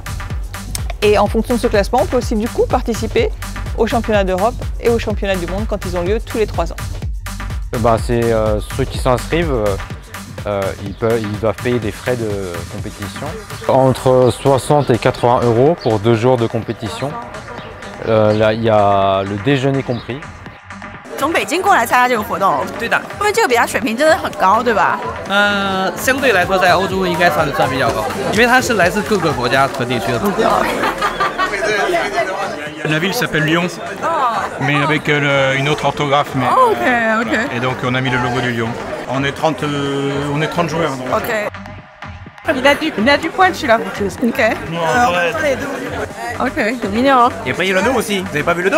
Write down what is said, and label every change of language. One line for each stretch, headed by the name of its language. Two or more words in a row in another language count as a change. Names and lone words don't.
French: Et en fonction de ce classement, on peut aussi du coup participer aux championnats d'Europe et aux championnats du monde quand ils ont lieu tous les 3 ans. C'est ceux qui s'inscrivent. Ils doivent payer des frais de compétition. Entre 60 et 80 € pour 2 jours de compétition. Là, il y a le déjeuner compris.
Chinese: 从北京过来参加这个活动，对的，因为这个比赛水平真的很高，对吧？相对来说在欧洲应该算比较高，因为它是来自各个国家和地区的。
French: La ville s'appelle Lyon, mais avec une autre orthographe. Mais, Oh, ok, ok. voilà. Et donc on a mis le logo du Lyon. On est 30 joueurs. Donc. Ok. Il a du poil celui-là. Ok. Ok, c'est mignon. Et après il y a le dos aussi, vous avez pas vu le dos?